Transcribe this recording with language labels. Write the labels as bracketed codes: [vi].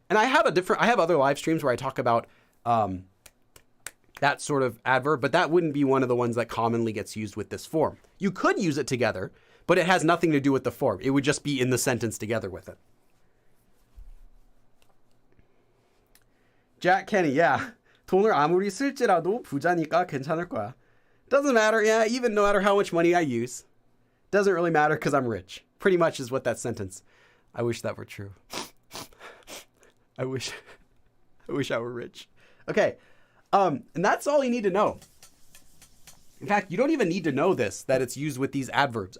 [en] And I have other live streams where I talk about that sort of adverb, but that wouldn't be one of the ones that commonly gets used with this form. You could use it together, but it has nothing to do with the form. It would just be in the sentence together with it. Jack Kenny, yeah. [ko] 돈을 아무리 쓸지라도 부자니까 괜찮을 거야. [en] Doesn't matter, yeah, even no matter how much money I use. Doesn't really matter because I'm rich. Pretty much is what that sentence. I wish that were true. I wish I were rich. Okay. And that's all you need to know. In fact, you don't even need to know this, that it's used with these adverbs.